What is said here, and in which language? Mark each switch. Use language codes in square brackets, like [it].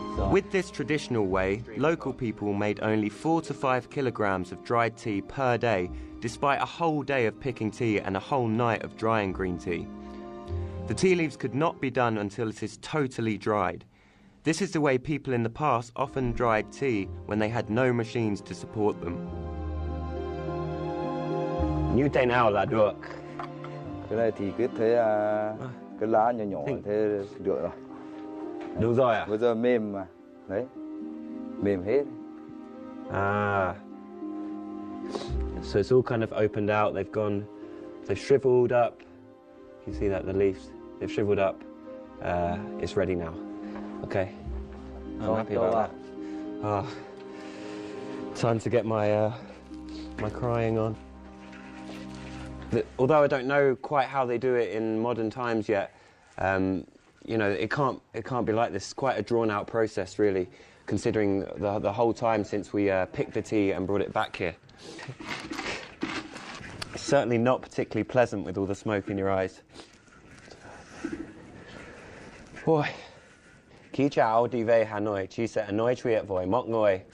[en] With this traditional way, local people made only 4 to 5 kilograms of dried tea per day, despite a whole day of picking tea and a whole night of drying green tea. The tea leaves could not be done until it is totally dried. This is the way people in the past often dried tea when they had no machines to support them. [vi] Như thế nào là được? Cái này thì cứ thế cái lá nhỏ nhỏ thế được rồi. Được rồi à? Bây giờ mềm mà. Đấy. Mềm hết. Ah. [en] So it's all kind of opened out. They've shriveled up. You see that, the leaves, they've shriveled up. It's ready now. Okay. I'm happy about that. Ah. Time to get my my crying on. Although I don't know quite how they do it in modern times yet, you know, it can't be like this. It's quite a drawn-out process, really, considering the whole time since we picked the tea and brought it back here. It's certainly not particularly pleasant with all the smoke in your eyes. [vi] Ôi, khi cháu đi về Hà Nội, chị sẽ nói chuyện với mọi người.